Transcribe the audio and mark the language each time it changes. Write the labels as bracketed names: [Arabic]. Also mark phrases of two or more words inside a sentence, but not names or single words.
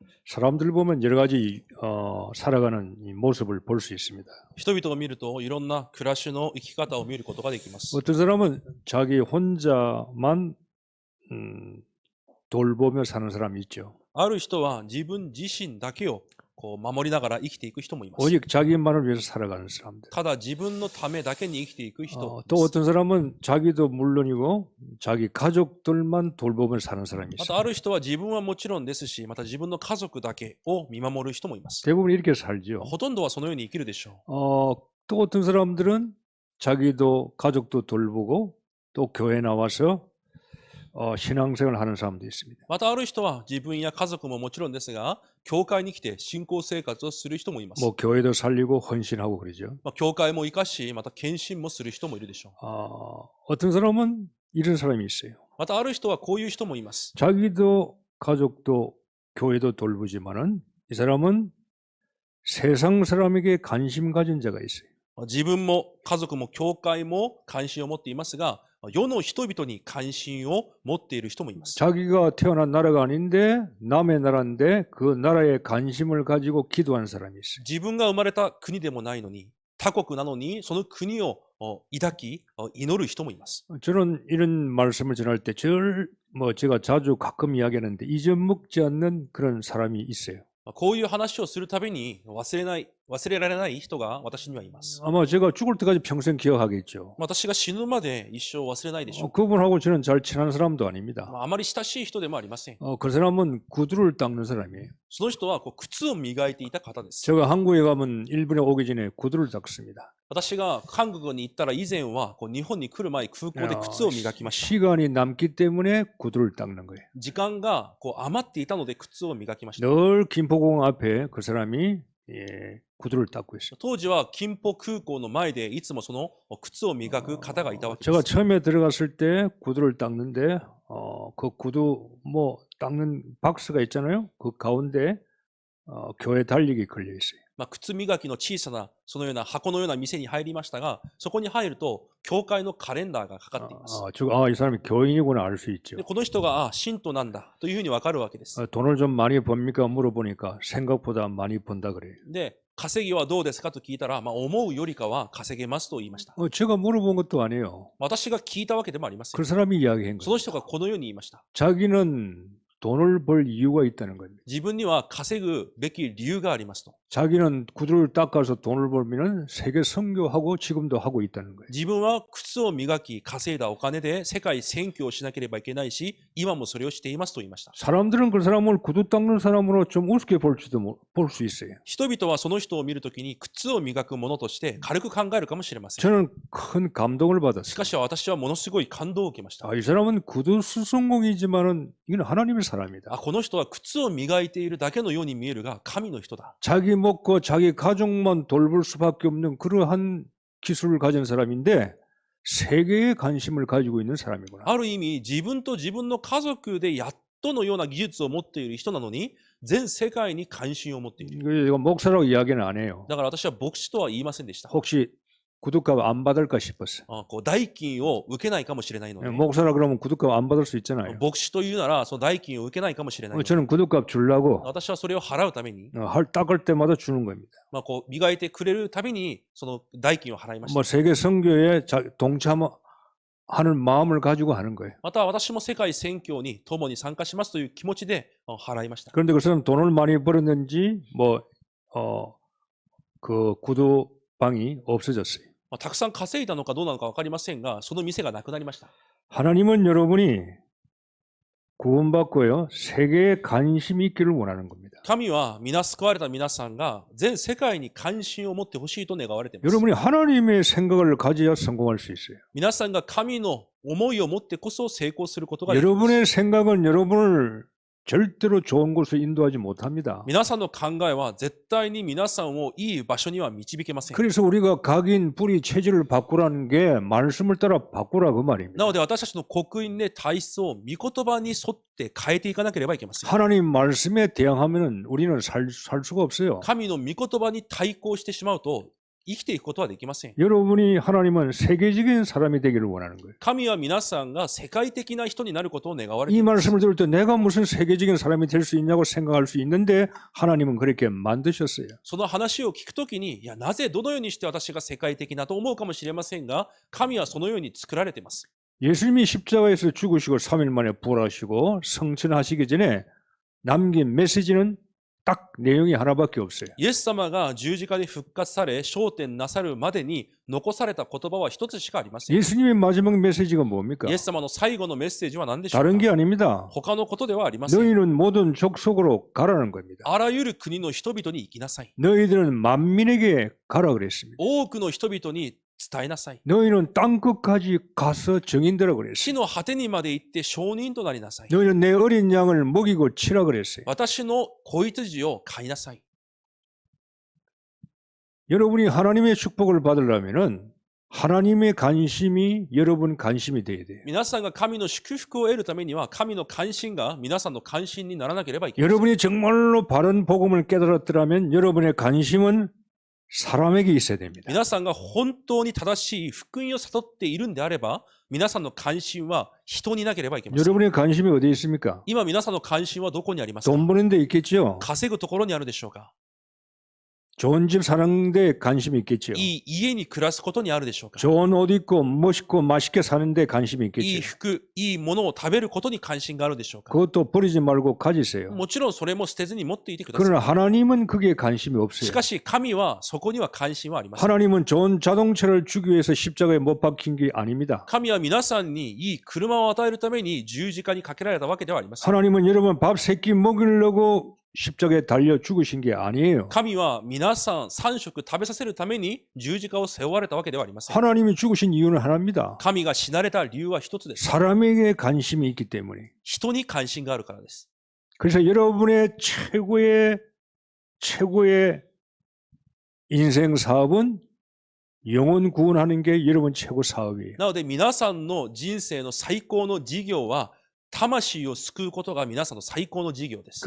[Korean] 사람들 보면 여러 가지 살아가는 이 모습을 볼 수 있습니다. [Japanese] 人々を見るといろんな暮らしの生き方を見ることができます。 [Korean] 어떤 사람은 자기 혼자만 돌보며 사는 사람이 있죠. [Japanese] ある人は自分自身だけをこう守りながら生きていく人もいます。 [Korean] 오직 자기만을 위해서 살아가는 사람들. [Japanese] ただ自分のためだけに生きていく人もい [Korean] 또 [Japanese] ます。 [Korean] 어떤 사람은 자기도 물론이고 자기 가족들만 돌보며 사는 사람이 [Japanese] また [Korean] 있어요. [Japanese] ある人は自分はもちろんですし、また自分の家族だけを見守る人もいます。 [Korean] 대부분 이렇게 살죠. [Japanese] ほとんどはそのように生きるでしょ [Korean] 또 어떤 사람들은 자기도 가족도 돌보고 또 교회 나와서 신앙생활을 하는 사람도 있습니다. [Japanese] う。またある人は自分や家族ももちろんですが、教会に来て信仰生活をする人もいます。 [Korean] 뭐 교회도 살리고 헌신하고 그러죠. [Japanese] 教会も生かし、また献身もする人もいるでしょう。 [Korean] 어떤 사람은 이런 사람이 있어요. [Japanese] またある人はこういう人もいます。 [Korean] 자기도 가족도 교회도 돌보지만은 이 사람은 세상 사람에게 관심 가진 자가 있어요. [Japanese] 自分も家族も教会も関心を持っていますが、世の人々に関心を持っている人もいます。 [Korean] 자기가 태어난 나라가 아닌데 남의 나라인데 그 나라에 관심을 가지고 기도한 사람이 있어요. [Japanese] 自分が生まれた国でもないのに、他国なのにその国を抱き祈る人もいます。 [Korean] 저는 이런 말씀을 전할 때 제가 자주 가끔 이야기하는데 잊어먹지 않는 그런 사람이 있어요. [Japanese] こういう話をするたびに忘れられない人が私にはいます。 [Korean] 아마 제가 죽을 때까지 평생 기억하겠죠. [Japanese] 私が死ぬまで一生忘れないでしょう。 [Korean] 그분하고 저는 잘 친한 사람도 아닙니다. [Japanese] あまり親しい人でもありません。 [Korean] 그 사람은 구두를 닦는 사람이에요. [Japanese] その人は靴を磨いていた方です。 [Korean] 제가 한국에 가면 일본에 오기 전에 구두를 닦습니다. [Japanese] 私が韓国に行ったら以前は日本に来る前空港で靴を磨きました。 [Korean] 시간이 남기 때문에 구두를 닦는 거예요. [Japanese] 時間が余っていたので靴を磨きました。 [Korean] 늘 김포공 앞에 그 사람이 구두를 닦고 있어요. [Japanese] 当時は金浦空港の前でいつもその靴を磨く方がいたわけで [Korean] 제가 [Japanese] す。 [Korean] 처음에 들어갔을 때 구두를 닦는데 그 구두 뭐 닦는 박스가 있잖아요. 그 가운데 교회 달력이 걸려 있어요. [Japanese] 靴磨きの小さなそのような箱のような店に入りましたが、そこに入ると教会のカレンダーがかかっています。 [Korean] 이 사람이 교인이구나 알 수 있죠. [Japanese] でこの人が信徒なんだというふうにわかるわけです。 [Korean] 돈을 좀 많이 법니까 물어보니까 생각보다 많이 번다 그래요. [Japanese] で、稼ぎはどうですかと聞いたら、思うよりかは稼げますと言いました。 [Korean] 제가 물어본 것도 아니에요. [Japanese] 私が聞いたわけでもありません。 [Korean] 그 사람이 이야기한 [Japanese] そ [Korean] 거예요. [Japanese] の人がこのように言いました。 [Korean] 자기는 돈을 벌 이유가 있다는 겁니다. [Japanese] 自分には稼ぐべき理由がありますと。 [Korean] 자기는 구두를 닦아서 돈을 벌면 세계 선교하고 지금도 하고 있다는 거예요. [Japanese] 自分は靴を磨き稼いだお金で世界宣教をしなければいけないし、今もそれをしていますと言いました。 [Korean] 사람들은 그 사람을 구두 닦는 사람으로 좀 우습게 볼 수 있어요. [Japanese] 人々はその人を見るときに靴を磨くものとして軽く考えるかもしれません。 [Korean] 저는 큰 감동을 [Japanese] し [Korean] 받았어요. [Japanese] かし私はものすごい感動を受けました。 [Korean] 이 사람은 구두 수송공이지만은 이건 하나님의 사람이다. [Japanese] この人は靴を磨いているだけのように見えるが神の人だ。 [Korean] 자기 먹고 자기 가족만 돌볼 수밖에 없는 그러한 기술을 가진 사람인데 세계에 관심을 가지고 있는 사람이구나. [Japanese] ある意味自分と自分の家族でやっとのような技術を持っている人なのに全世界に関心を持っている。 [Korean] 이거 목사라고 이야기는 안 해요. [Japanese] だから私は牧師とは言いませんでした。 [Korean] 혹시 구두값 안 받을까 싶었어요. [Japanese] 代金を受けないかもしれないので、 [Korean] 목사라 그러면 구두값 안 받을 수 있잖아요. [Japanese] 牧師というならその代金を受けないかもしれないので、 [Korean] 저는 구두값 주려고 [Japanese] 私はそれを払うために、 [Korean] 닦을 때마다 주는 겁니다. [Japanese] 磨いてくれるたびにその代金を払いました。 [Korean] 뭐 세계 선교에 동참하는 마음을 가지고 하는 거예요. [Japanese] また私も世界宣教に共に参加しますという気持ちで払いました。 [Korean] 그런데 그 사람 돈을 많이 벌었는지 그 구두방이 없어졌어요. [Japanese] たくさん稼いだのかどうなのか分かりませんが、その店がなくなりました。 [Korean] 하나님은 여러분이 구원받고요 세계에 관심이 있기를 원하는 겁니다. [Japanese] 神は救われた皆さんが全世界に関心を持ってほしいと願われています。 [Korean] 여러분이 하나님의 생각을 가져야 성공할 수 있어요. [Japanese] 皆さんが神の思いを持ってこそ成功することができます。 [Korean] 여러분의 생각은 여러분을 절대로 좋은 곳으로 인도하지 못합니다. [Japanese] 皆さんの考えは絶対に皆さんをいい場所には導けません。 [Korean] 그래서 우리가 각인 뿌리 체질을 바꾸라는 게 말씀을 따라 바꾸라 그 말입니다. [Japanese] なので私たちの刻印で体質を御言葉に沿って変えていかなければいけません。 [Korean] 하나님 말씀에 대항하면 우리는 살 수가 없어요. [Japanese] 神の御言葉に対抗してしまうと生きていくことはできません。 [Korean] 여러분이 하나님은 세계적인 사람이 되기를 원하는 거예요. [Japanese] 神は皆さんが世界的な人になることを願われて [Korean] 이 [Japanese] います。 [Korean] 말씀을 들을 때 내가 무슨 세계적인 사람이 될 수 있냐고 생각할 수 있는데 하나님은 그렇게 만드셨어요. [Japanese] その話を聞くときに、いや、なぜどのようにして私が世界的なと思うかもしれませんが、神はそのように作られています。 [Korean] 예수님이 십자가에서 죽으시고 3일 만에 부활하시고 성천하시기 전에 남긴 메시지는 딱 내용이 하나밖에 없어요. [Japanese] イエス様が十字架で復活され、昇天なさるまでに残された言葉は一つしかありません。 [Korean] 예수님의 마지막 메시지가 뭡니까? [Japanese] イエス様の最後のメッセージは何でしょう [Korean] 다른 [Japanese] か？ [Korean] 게 아닙니다. [Japanese] 他のことではありません。 [Korean] 너희는 모든 족속으로 가라는 겁니다. [Japanese] あらゆる国の人々に生きなさい。 [Korean] 너희들은 만민에게 가라 그랬습니다. [Japanese] 多くの人々に伝えなさい。 [Korean] 너희는 땅끝까지 가서 증인되라 [Japanese] 地 [Korean] 그랬어요. [Japanese] の果てにまで行って証人となりなさい。 [Korean] 너희는 내 어린 양을 먹이고 치라 그랬어요. [Japanese] 私の子羊を飼いなさい。 [Korean] 여러분이 하나님의 축복을 받으려면은 하나님의 관심이 여러분 관심이 돼야 돼요. [Japanese] 皆さんが神の祝福を得るためには、神の関心が皆さんの関心にならなければいけません。 [Korean] 여러분이 정말로 바른 복음을 깨달았더라면 여러분의 관심은 사람에게 있어야 됩니다. [Japanese] 皆さんが本当に正しい福音を悟っているんであれば、皆さんの関心は人になければいけません。 [Korean] 여러분의 관심이 어디에 있습니까? [Japanese] 今皆さんの関心はどこにありますか？ [Korean] 돈 버는 데 있겠죠. [Japanese] 稼ぐところにあるでしょうか？ [Korean] 좋은 집 사는 데 관심이 있겠죠. [Japanese] いい家に暮らすことにあるでしょうか？ [Korean] 좋은 옷 입고 멋있고 맛있게 사는 데 관심이 [Japanese] いい [Korean] 있겠죠. [Japanese] 服、いいものを食べることに関心があるでしょうか？ [Korean] 그것도 버리지 말고 가지세요. [Japanese] もちろんそれも捨てずに持っていてください。 [Korean] 그러나 하나님은 그게 관심이 [Japanese] し [Korean] 없어요. [Japanese] かし神はそこには関心はありません。 [Korean] 하나님은 좋은 자동차를 주기 위해서 십자가에 못 박힌 게 아닙니다. [Japanese] 神は皆さんにいい車を与えるために十字架にかけられたわけではありません。 [Korean] 하나님은 여러분 밥 세 끼 먹이려고 십자가에 달려 죽으신 게 아니에요. [Japanese] 神は皆さん3食食べさせるために十字架を背負われたわけではありません。 [Korean] 하나님이 죽으신 이유는 하나입니다. [Japanese] 神が死なれた理由は一つです。 [Korean] 사람에게 관심이 있기 때문에. [Japanese] 人に関心があるからです。 [Korean] 그래서 여러분의 최고의 인생 사업은 영혼 구원하는 게 여러분 최고 사업이에요. [Japanese] なので皆さんの人生の最高の事業は魂を救うことが皆さんの最高の事業です。